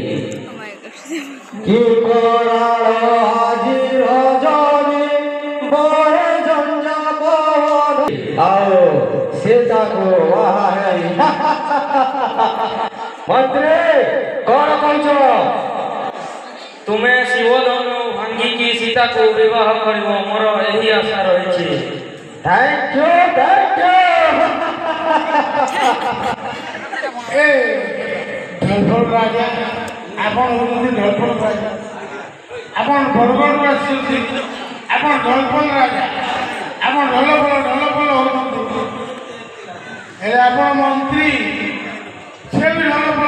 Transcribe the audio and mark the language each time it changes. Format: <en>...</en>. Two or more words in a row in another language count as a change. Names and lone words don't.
<or>କି କରାଳ ଆଜି ରଜନୀ ବହେ ଝଞ୍ଜା ପବନ ଆଉ ସୀତାକୁ ବାହା ହେଇ। ମନ୍ତ୍ରୀ କଣ କହୁଛ? ତୁମେ ଶିବଧନୁ ଭାଙ୍ଗିକି ସୀତାକୁ ବିବାହ କରିବ, ମୋର ଏହି ଆଶା ରହିଛି।</or> <en>Thank you, thank you.</en> <or>ଏ ଢୋଲଫଳ ରାଜା, ଆପଣ ହେଉଛନ୍ତି ଢୋଲଫଳ ରାଜା। ଆପଣ ବରଗଡ଼ରୁ ଆସିଛନ୍ତି, ଆପଣ ଢୋଲଫଳ ରାଜା। ଆପଣ ଢୋଲଫଳ ହେଉଛନ୍ତି। ହେଲେ ଆପଣ ମନ୍ତ୍ରୀ, ସେ ବି ଢୋଲଫଳ।</or>